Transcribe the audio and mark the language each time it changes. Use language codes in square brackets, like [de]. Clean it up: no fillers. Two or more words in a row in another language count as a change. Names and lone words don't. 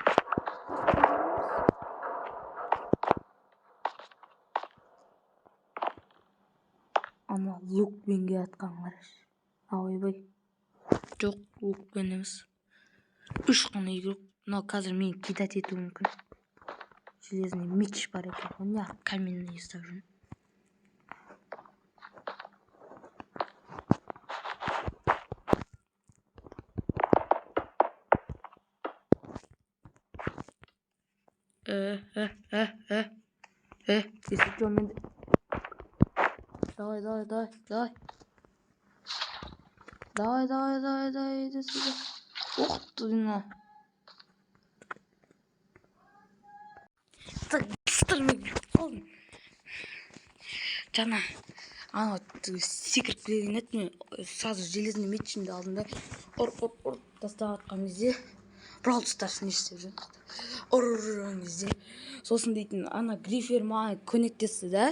[kk] Ана лукпен келатқан қараш. Ойбай. Жоқ, лукпен емес. 3 қана игрок. Но қазір мен кидать ету мүмкін. [ru] Железный меч [kk] бар екен. [ru] Он не каменный [kk] ұстап жүрмін. [ru] Если что, мен... Давай. Иди сюда. Ох ты, на. Так, быстро қалдым. [kk] Жана, ана секіріп келген еді, мен [ru] сразу железный [kk] мечімді алдым да. Ұр тастап атқан кезде, Brawl Stars'ын естіп жүрмін. Ұрған кезде. Сосын дейтін, ана грифер маған көмектесті да.